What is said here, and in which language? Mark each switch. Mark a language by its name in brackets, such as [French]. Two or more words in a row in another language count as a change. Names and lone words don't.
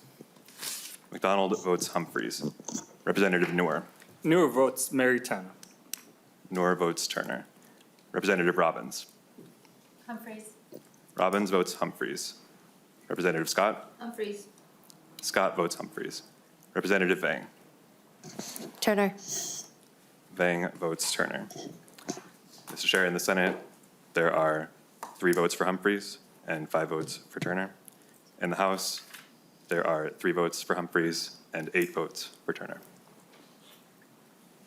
[English] McDonald votes Humphreys. Representative Noor. Noor votes Mary Turner. Noor votes Turner. Representative Robbins. Humphreys. Robbins votes Humphreys. Representative Scott. Humphreys. Scott votes Humphreys. Representative Vang. Turner. Vang votes Turner. Mr. Chair, in the Senate, there are 3 votes for Humphreys and 5 votes for Turner. In the House, there are 3 votes for Humphreys and 8 votes for Turner.